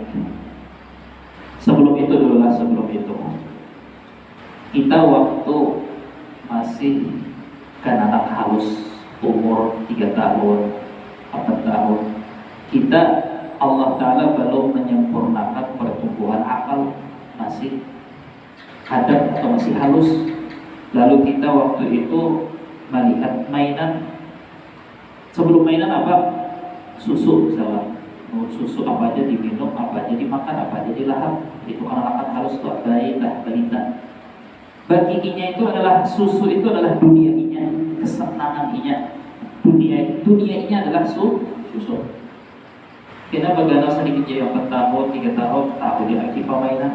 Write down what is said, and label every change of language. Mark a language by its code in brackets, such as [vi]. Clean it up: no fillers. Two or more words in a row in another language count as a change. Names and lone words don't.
[id] Sebelum itu kita waktu masih anak halus, umur 3 tahun, 4 tahun, kita Allah Ta'ala belum menyempurnakan pertumbuhan akal, masih hadap atau masih halus. Lalu kita waktu itu melihat mainan. Sebelum mainan apa? Susu misalnya. Susu apa aja diminum, apa aja dimakan, apa aja dilahap. Itu anak-anak halus tuh, balita. Bagi inya itu adalah susu, itu adalah dunia inya, kesenangan inya. Dunia inya adalah susu. Kita bagana sedikit yang 4 tahun, 3 tahun, tahu dia lagi mainan.